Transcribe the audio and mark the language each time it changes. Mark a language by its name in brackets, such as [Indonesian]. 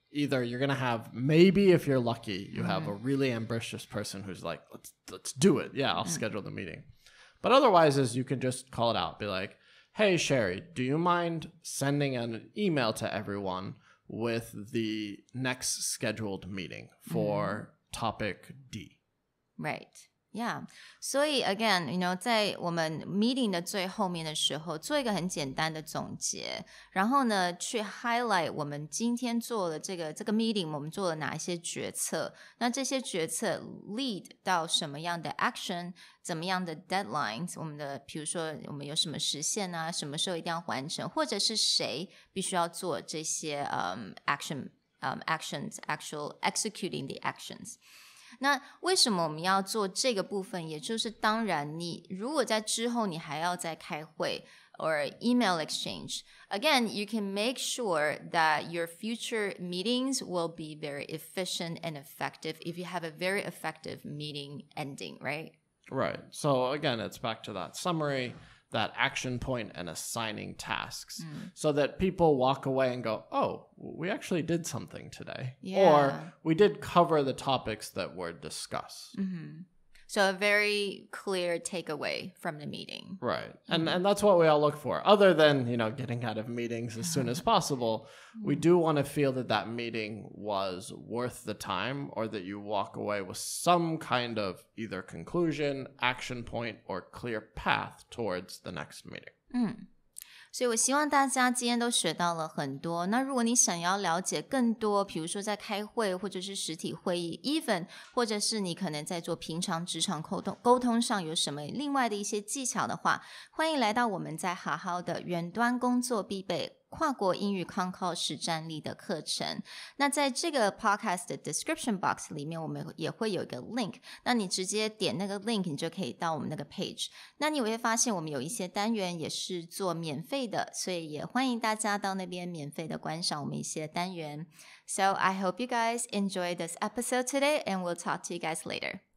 [English] Either you're going to have, maybe if you're lucky, you have a really ambitious person who's like, let's do it. Yeah, I'll schedule the meeting. But otherwise is you can just call it out. Be like, hey, Sherry, do you mind sending an email to everyone with the next scheduled meeting for topic D? Right. Yeah, [Chinese] 所以 [English] again, [Chinese] 在我们 meeting 的最后面的时候，做一个很简单的总结，然后呢，去 highlight 我们今天做了这个 meeting， 我们做了哪一些决策，那这些决策 lead 到什么样的 action， 怎么样的 deadlines， 我们的比如说我们有什么时限啊，什么时候一定要完成，或者是谁必须要做这些 [English] actions, actual executing the actions。 [Chinese] 那为什么我们要做这个部分？也就是当然你如果在之后你还要再开会 [English] or email exchange, again, you can make sure that your future meetings will be very efficient and effective if you have a very effective meeting ending, right? Right. So again, it's back to that summary, that action point, and assigning tasks so that people walk away and go, oh, we actually did something today. Yeah. Or we did cover the topics that were discussed. So a very clear takeaway from the meeting. Right. And that's what we all look for. Other than, getting out of meetings as soon as possible, we do want to feel that that meeting was worth the time, or that you walk away with some kind of either conclusion, action point, or clear path towards the next meeting. [Chinese] 所以我希望大家今天都学到了很多。那如果你想要了解更多，比如说在开会或者是实体会议 even 或者是你可能在做平常职场沟通上有什么另外的一些技巧的话，欢迎来到我们在好好的远端工作必备跨国英语康考实战力的课程。那在这个 podcast 的 description box 里面，我们也会有一个 link， 那你直接点那个 link， 你就可以到我们那个 page。那你会发现我们有一些单元也是做免费的，所以也欢迎大家到那边免费的观赏我们一些单元。 [English] So I hope you guys enjoyed this episode today, and we'll talk to you guys later.